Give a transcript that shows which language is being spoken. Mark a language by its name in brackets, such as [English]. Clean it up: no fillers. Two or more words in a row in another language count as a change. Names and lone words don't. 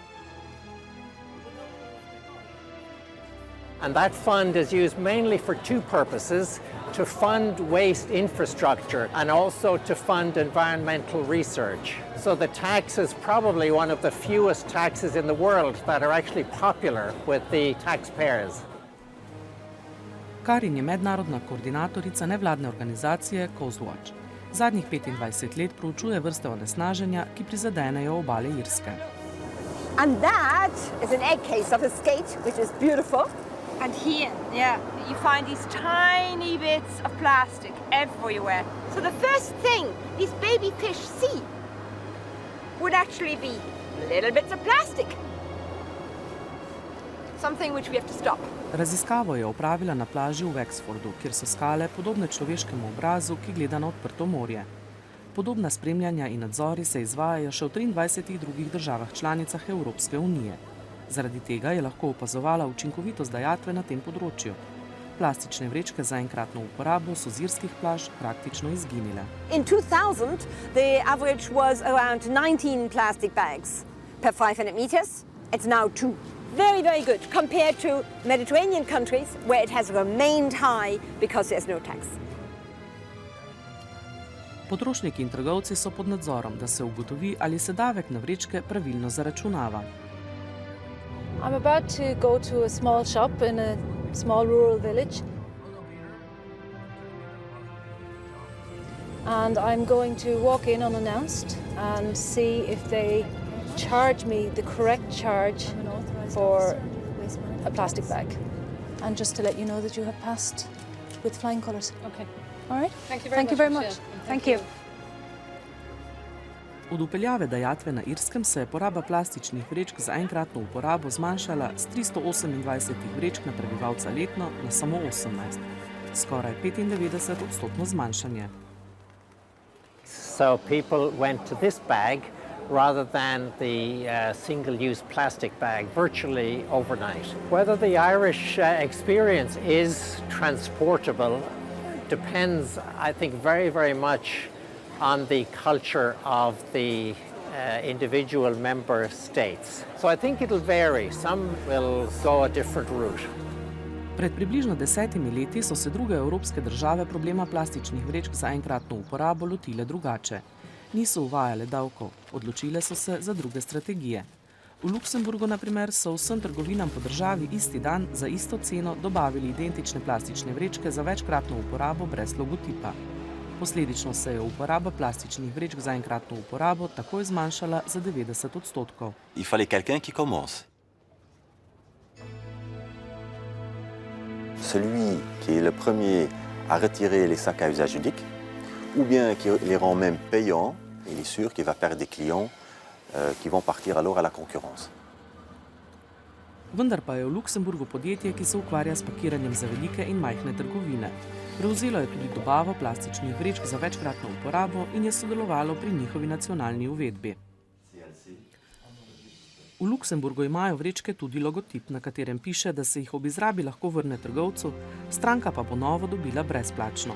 [English] And that fund is used mainly for two purposes: to fund waste infrastructure and also to fund environmental research. So the tax is probably one of the fewest taxes in the world that are actually popular with the taxpayers. [Slovenian] Karin je mednarodna koordinatorica nevladne organizacije Coastwatch. Zadnjih 25 let proučuje vrste onesnaženja, ki prizadenejo obale Irske. [English] And that is an egg case of a skate, which is beautiful. And here, yeah, you find these tiny bits of plastic everywhere. So the first thing these baby fish see would actually be little bits of plastic. Something which we have to stop. [Slovenian] Raziskavo je opravila na plaži v Wexfordu, kjer so skale podobne človeškemu obrazu, ki gleda na odprto morje. Podobna spremljanja in nadzori se izvajajo še v 23 drugih državah članicah Evropske unije. Zaradi tega je lahko opazovala učinkovitost dajatve na tem področju. Plastične vrečke za enkratno uporabo so z irskih plaž praktično izginile. [English] In 2000, the average was around 19 plastic bags per 500 meters. It's now 2. very, very good compared to Mediterranean countries where it has remained high because there's no tax. [Slovenian] Potrošniki in trgovci so pod nadzorom, da se ugotovi, ali se davek na vrečke pravilno zaračunava. [English] I'm about to go to a small shop in a small rural village. And I'm going to walk in unannounced and see if they charge me the correct charge for a plastic bag. And just to let you know that you have passed with flying colours. Okay. All right? Thank you very much. Thank you. [Slovenian] Od vpeljave dajatve na Irskem se je poraba plastičnih vrečk za enkratno uporabo zmanjšala z 328 vrečk na prebivalca letno na samo 18. Skoraj 95% zmanjšanje. [English] So people went to this bag rather than the single-use plastic bag virtually overnight. Whether the Irish experience is transportable depends, I think, very, very much on the culture of the individual member states. So I think it'll vary. Some will go a different route. [Slovenian] Pred približno 10 leti so se druge evropske države problema plastičnih vrečk za enkratno uporabo lotile drugače. Niso uvajale davkov, odločile so se za druge strategije. V Luksemburgu, na primer, so vsem trgovinam po državi isti dan za isto ceno dobavili identične plastične vrečke za večkratno uporabo brez logotipa. Posledično se je uporaba plastičnih vrečk za enkratno uporabo takoj zmanjšala za 90%. [French] Il fallait quelqu'un qui commence. Celui qui est le premier à retirer les sacs à usage unique, ou bien qui les rend même payants, il est sûr qu'il va perdre des clients qui vont partir alors à la concurrence. [Slovenian] Vendar pa je v Luksemburgu podjetje, ki se ukvarja s pakiranjem za velike in majhne trgovine. Prevzelo je tudi dobavo plastičnih vrečk za večkratno uporabo in je sodelovalo pri njihovi nacionalni uvedbi. V Luksemburgu imajo vrečke tudi logotip, na katerem piše, da se jih ob izrabi lahko vrne trgovcu, stranka pa ponovo dobila brezplačno.